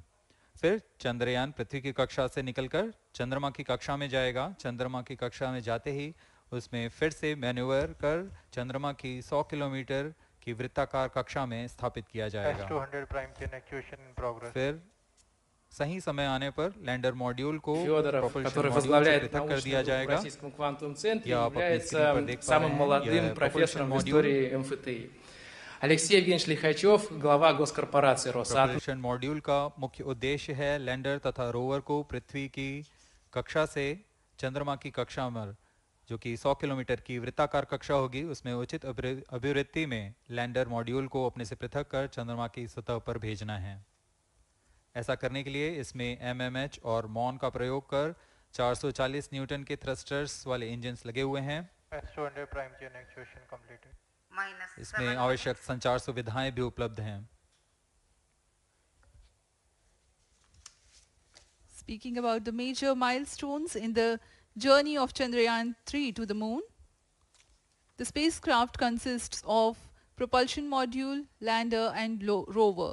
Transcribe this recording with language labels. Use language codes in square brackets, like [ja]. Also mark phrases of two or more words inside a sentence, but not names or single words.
[hi] फिर चंद्रयान पृथ्वी की कक्षा से निकलकर चंद्रमा की कक्षा में जाएगा। चंद्रमा की कक्षा में जाते ही उसमें फिर से मैन्यूवर कर चंद्रमा की 100 किलोमीटर की वृत्ताकार कक्षा में स्थापित किया जाएगा। फिर सही समय आने पर [en] lander module [hi] को [ru] который возглавляет научную группу в Российском квантовом центре, является самым молодым профессором в истории МФТИ. Алексей Евгеньевич Лихачев, глава госкорпорации Росатом. [en] propulsion module [hi] का मुख्य उद्देश्य है लैंडर तथा रोवर को पृथ्वी की कक्षा से चंद्रमा की कक्षा में, जो कि 100 किलोमीटर की वृत्ताकार कक्षा होगी, उसमें उचित अभिवृत्ति में [en] lander module [hi] को अपने से पृथक कर चंद्रमा की सतह पर भेजना है। ऐसा करने के लिए इसमें MMH और मॉन का प्रयोग कर 440 न्यूटन के थ्रस्टर्स वाले इंजन्स लगे हुए हैं। इसमें आवश्यक संचार सुविधाएं भी उपलब्ध हैं। [en] Speaking about the major milestones in the journey of Chandrayaan-3 to the moon, the spacecraft consists of propulsion module, lander, and rover.